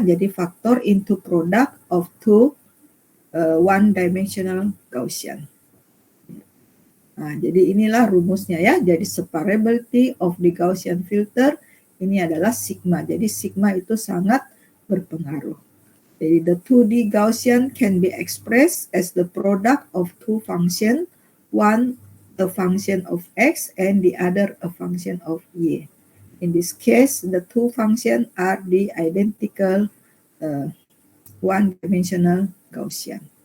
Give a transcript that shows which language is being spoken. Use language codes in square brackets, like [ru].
[id] Jadi faktor [en] into product of two one-dimensional Gaussian. [id] Nah, jadi inilah rumusnya ya. [en] Jadi separability of the Gaussian filter [id] ini adalah sigma. Jadi sigma itu sangat berpengaruh. [en] Jadi the 2D Gaussian can be expressed as the product of two function, one a function of x and the other a function of y. In this case, the two functions are the identical one-dimensional Gaussian.